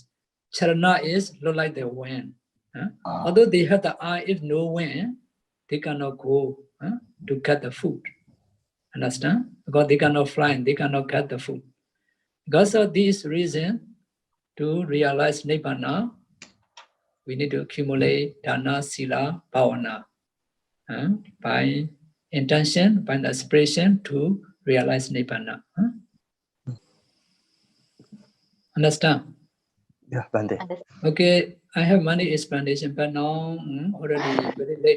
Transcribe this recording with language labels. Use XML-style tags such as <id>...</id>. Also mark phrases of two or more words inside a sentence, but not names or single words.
<en>Charana is look like the wind. Although they have the eye, if no wind, they cannot go to get the food. Understand? Because they cannot fly, they cannot get the food. Because of this reason, to realize Nibbana, we need to accumulate</en> <pi>dana, sila, bhavana.</pi> <en>By intention, by the aspiration to realize Nibbana. Understand? Yeah, Bante. Okay, I have many explanation, but now already very late.</en>